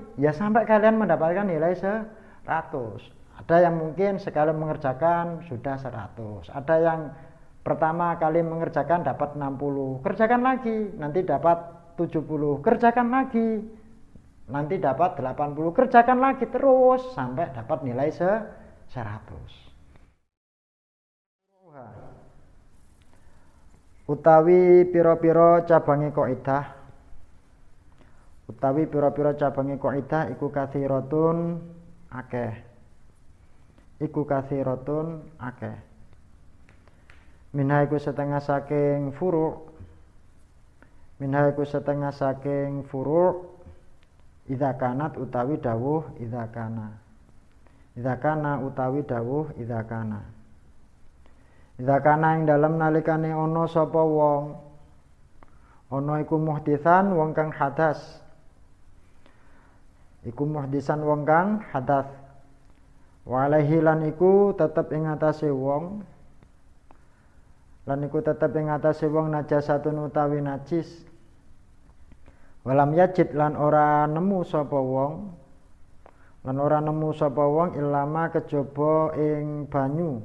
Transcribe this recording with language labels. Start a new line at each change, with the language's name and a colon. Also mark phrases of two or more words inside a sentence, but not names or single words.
Indonesian: Ya sampai kalian mendapatkan nilai 100. Ada yang mungkin sekali mengerjakan sudah 100. Ada yang pertama kali mengerjakan dapat 60. Kerjakan lagi, nanti dapat 70. Kerjakan lagi, nanti dapat 80. Kerjakan lagi terus sampai dapat nilai 100.
Javanese: Utawi piro-piro cabangi kaidah, utawi pira-pira cabange kaidah iku kathiratun akeh, iku kathiratun akeh. Minha iku setengah saking furu', minha iku setengah saking furu'
Arabic: idza kanat
Javanese: utawi dawuh
Arabic: idza kana, idza kana
Javanese: utawi dawuh
Arabic: idza kana. Idza kana
Javanese: ing dalem nalikane ana sapa wong, ana iku muhditsan wong kang hadas, iku muhdisan wong kang hadas,
Arabic: wa alaihi
Javanese: lan iku tetep ing atase wong, lan iku tetep ing atase wong najasatun utawi najis,
Arabic: walam yajid
Javanese: lan ora nemu sapa wong, Lan ora nemu sapa wong ilama kejaba ing banyu.